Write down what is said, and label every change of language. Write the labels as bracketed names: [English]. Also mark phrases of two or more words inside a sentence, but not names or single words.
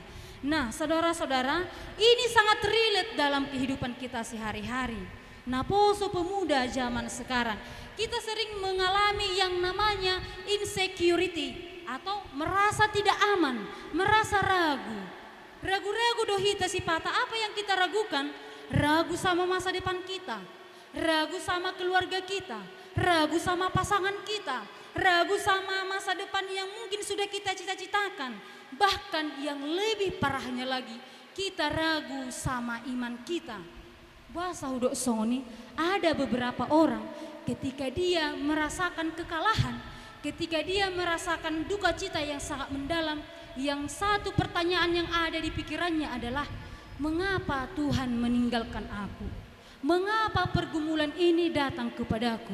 [Indonesian] Nah, saudara-saudara, ini sangat relate dalam kehidupan kita sehari-hari. Nah, poso pemuda zaman sekarang, kita sering mengalami yang namanya insecurity atau merasa tidak aman, merasa ragu. [Batak Toba] Ragu-ragu dohita sipata, [Indonesian] apa yang kita ragukan? Ragu sama masa depan kita, ragu sama keluarga kita, ragu sama pasangan kita, ragu sama masa depan yang mungkin sudah kita cita-citakan. Bahkan yang lebih parahnya lagi, kita ragu sama iman kita. [Batak Toba] Bahasa hudok soni, [Indonesian] ada beberapa orang ketika dia merasakan kekalahan, ketika dia merasakan duka cita yang sangat mendalam, yang satu pertanyaan yang ada di pikirannya adalah, mengapa Tuhan meninggalkan aku? Mengapa pergumulan ini datang kepadaku?